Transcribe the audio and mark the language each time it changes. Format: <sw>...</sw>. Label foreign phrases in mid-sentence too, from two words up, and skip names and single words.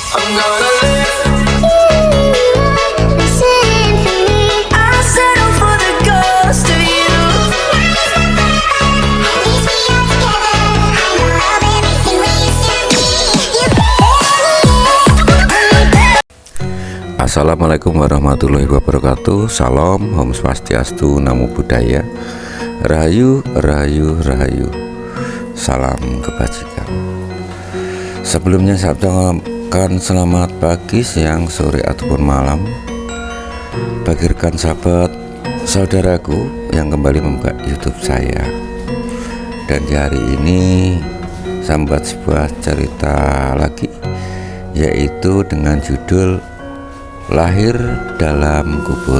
<en>I'm gonna listen for me. I settle for the ghost of you.</en> <ar>Assalamualaikum warahmatullahi wabarakatuh.</ar> <id>Salam,</id> <ban>Om Swastiastu,</ban> <pi>Namo Buddhaya,</pi> <id>Rahayu, Rahayu, Rahayu. Salam kebajikan. Sebelumnya saya ucapkan selamat pagi, siang, sore ataupun malam bagi rekan sahabat saudaraku yang kembali membuka YouTube saya. Dan di hari ini saya membuat sebuah cerita lagi, yaitu dengan judul Lahir dalam Kubur.</id>